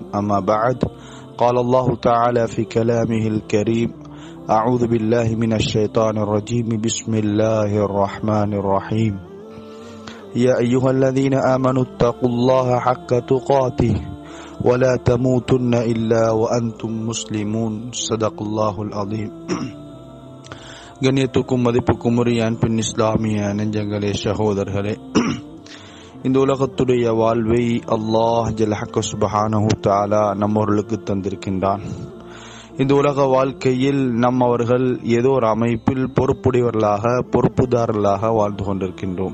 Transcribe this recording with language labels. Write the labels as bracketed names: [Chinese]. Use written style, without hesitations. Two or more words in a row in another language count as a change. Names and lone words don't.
[Arabic] أما بعد، قال الله تعالى في كلامه الكريم: أعوذ بالله من الشيطان الرجيم. بسم الله الرحمن الرحيم. يا أيها الذين آمنوا اتقوا الله حق تقاته ولا تموتن إلا وأنتم مسلمون. صدق الله العظيم. [Tamil] கண்ணியத்துக்கும் மதிப்புக்கும் உரிய அன்பின் இஸ்லாமிய நெஞ்சங்களே, சகோதரர்களே, இந்த உலகத்துடைய வாழ்வை [Arabic] الله جل حقه سبحانه تعالى [Tamil] நம்மவர்களுக்கு தந்திருக்கின்றான். இந்த உலக வாழ்க்கையில் நம்மவர்கள் ஏதோ ஒரு அமைப்பில் பொறுப்புடையவர்களாக, பொறுப்புதாரர்களாக வாழ்ந்து கொண்டிருக்கின்றோம்.